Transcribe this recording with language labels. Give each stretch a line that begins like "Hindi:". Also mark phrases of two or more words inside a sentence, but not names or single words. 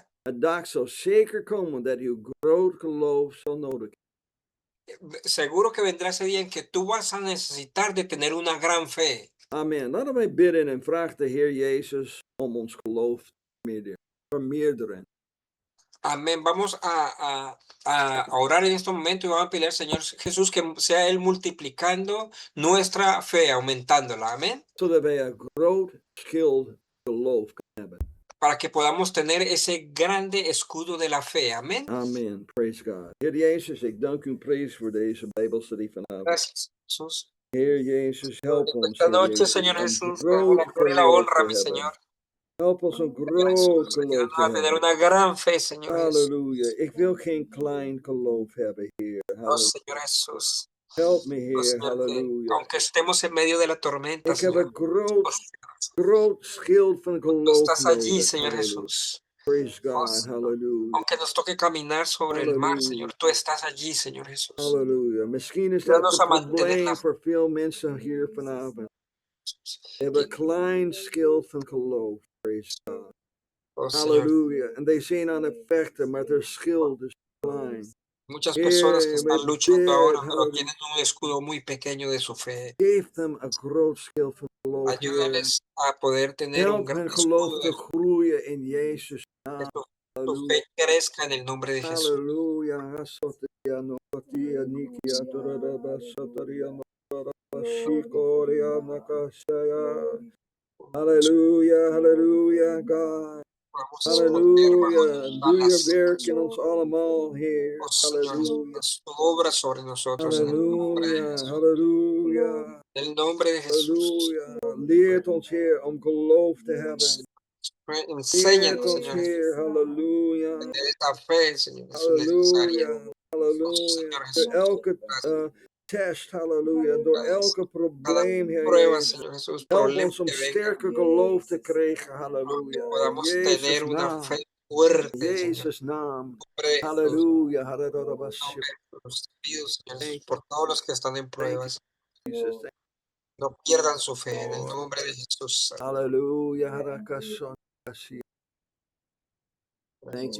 Dutch: Een dag zal zeker komen dat uw groot geloof zal nodig hebben.
Spanish: Seguro que vendrá ese día en que tú vas a necesitar de tener una gran fe. Amen.
Dutch: Laten wij bidden en vragen de Heer Jezus om ons geloof te vermeerderen.
Spanish: Amén. Vamos a orar en este momento y vamos a pedir al Señor Jesús que sea Él multiplicando nuestra fe, aumentándola. Amén.
Dutch: Zodat wij een groot schild geloof kunnen hebben.
Spanish: Para que podamos tener ese grande escudo de la fe. Amén.
English: Amen. Praise God.
Dutch: Heer Jezus, ik dank u en prijs voor deze Bijbelstudie vanavond.
Spanish: Gracias, Jesús.
Dutch: Heer Jezus, help ons.
Spanish: Esta
Dutch: Heer
Spanish: noche,
Dutch: Jezus,
Spanish: Señor
Dutch: om
Spanish: Jesús,
Dutch: groot
Spanish: la gloria y la
Dutch: geloof
Spanish: honra,
Dutch: te
Spanish: mi
Dutch: hebben.
Spanish: Señor.
English: Help us
Dutch: een
Spanish: Señor
Dutch: groot
Spanish: Jesús,
Dutch: geloof
Spanish: ayúdanos
Dutch: te
Spanish: a tener
Dutch: hebben.
Spanish: una gran fe, Señor Jesús.
Dutch: Halleluja. Ik wil geen klein geloof hebben, Heer.
Spanish: Oh,
Dutch: Halleluja.
Spanish: Señor Jesús.
Dutch: Help me,
Spanish: Oh,
Dutch: Heer.
Spanish: Señor, que
Dutch: Halleluja.
Spanish: aunque estemos en medio de la tormenta,
Dutch: Ik heb
Spanish: Señor,
Dutch: een groot,
Spanish: oh, Señor Jesús,
Dutch: groot schild van
Spanish: tú
Dutch: geloof
Spanish: estás allí,
Dutch: nodig.
Spanish: Señor
Dutch: Halleluja.
Spanish: Jesús.
English: Praise
Spanish: Oh,
English: God.
Spanish: Señor,
Dutch: Halleluja.
Spanish: aunque nos toque caminar sobre el mar,
Dutch: Halleluja.
Spanish: Señor, tú estás allí, Señor Jesús.
Dutch: Halleluja. Misschien is dat
Spanish: Ayúdanos
Dutch: het
Spanish: a mantener la
Dutch: probleem
Spanish: fe.
Dutch: voor veel mensen hier vanavond. Ze hebben een
Spanish: Que-
Dutch: klein schild van geloof.
English: Praise God.
Spanish: Oh, Señor,
Dutch: Halleluja. En die zijn aan het vechten, maar their schild is klein.
Spanish: muchas personas que
Dutch: Heer,
Spanish: están
Dutch: we
Spanish: luchando
Dutch: bid,
Spanish: ahora, pero
Dutch: halleluja.
Spanish: tienen un escudo muy pequeño de su fe.
Dutch: Geef them een groot schild van geloof, Heer.
Spanish: Ayúdales a poder tener un
Dutch: Help
Spanish: gran
Dutch: hun geloof
Spanish: escudo
Dutch: te
Spanish: de
Dutch: groeien in Jezus'
Spanish: que
Dutch: naam.
Spanish: su
Dutch: Halleluja. fe crezca en el nombre de Jesús. Halleluja. Hasotia notia nikia torada sataria norada shikoria nakashaya.
English: Hallelujah, hallelujah, God.
Spanish: Podamos esconder bajo
English: Hallelujah.
Spanish: tus
Dutch: Doe je
Spanish: alas,
Dutch: werk in ons allemaal, Heer.
Spanish: oh Señor,
Dutch: Hallelujah.
Spanish: haz tu obra sobre nosotros en el nombre de
Dutch: Hallelujah,
Spanish: Jesús.
Dutch: hallelujah,
Spanish: En el nombre de Jesús.
Dutch: hallelujah. Leert ons, Heer, om geloof te hebben. Leert
Spanish: Enséñanos,
Dutch: ons,
Spanish: Señor,
Dutch: Heer. Hallelujah.
Spanish: tener esa fe, Señor, es necesaria.
Dutch: Hallelujah,
Spanish: Oh
Dutch: hallelujah.
Spanish: Señor
Dutch: Door
Spanish: Jesús,
Dutch: elke
Spanish: gracias.
Dutch: test, hallelujah. Door elke
Spanish: Cada
Dutch: probleem, Heer
Spanish: prueba,
Dutch: Jezus.
Spanish: Señor Jesús,
Dutch: Help
Spanish: problema
Dutch: ons om
Spanish: que venga,
Dutch: sterke geloof te krijgen,
Spanish: que
Dutch: hallelujah. In
Spanish: podamos
Dutch: Jezus'
Spanish: tener una
Dutch: naam.
Spanish: fe
Dutch: In
Spanish: fuerte, Señor.
Dutch: Jezus' naam.
Spanish: En nombre de Jesús,
Dutch: Hallelujah,
Spanish: en
Dutch: hallelujah.
Spanish: nombre de Jesús, te pido, Señor,
English: Thank
Spanish: por todos los que están en
English: you,
Spanish: pruebas,
English: Jesus.
Spanish: no pierdan su fe en el
English: Lord.
Spanish: nombre de Jesús. Hallelujah. Harakashon.
English: Thank you.